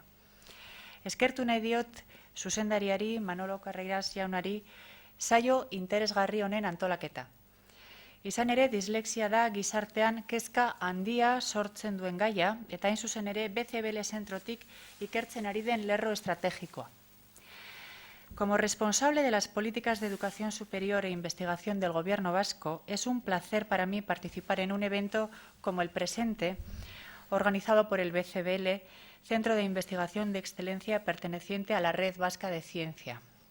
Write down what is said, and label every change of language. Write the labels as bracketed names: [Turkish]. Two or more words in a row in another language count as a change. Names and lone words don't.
[Basque] Eskertu nahi diot zuzendariari, Manolo Carreiras jaunari, saio interesgarri honen antolaketa. Izan ere, dislexia da gizartean kezka handia sortzen duen gaia, eta hain zuzen ere BCBL zentrotik ikertzen ari den lerro estrategikoa. [Spanish] Como responsable de las políticas de educación superior e investigación del Gobierno vasco, es un placer para mí participar en un evento como el presente, organizado por el BCBL, Centro de Investigación de Excelencia perteneciente a la Red Vasca de Ciencia.